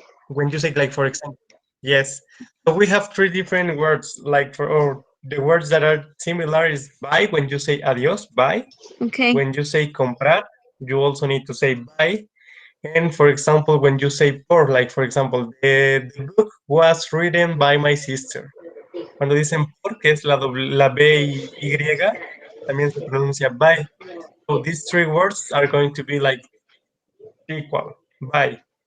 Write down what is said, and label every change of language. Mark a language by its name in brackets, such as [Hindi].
[English] When you say, like, for example, yes. So we have three different words, like or the words that are similar is buy when you say adios, buy. Okay. When you say comprar, you also need to say buy. And for example, when you say por, like for example, the book was written by my sister. [Spanish] Cuando dicen por, que es la B y Y, también se pronuncia by. [English] So these three words are going to be like equal, by.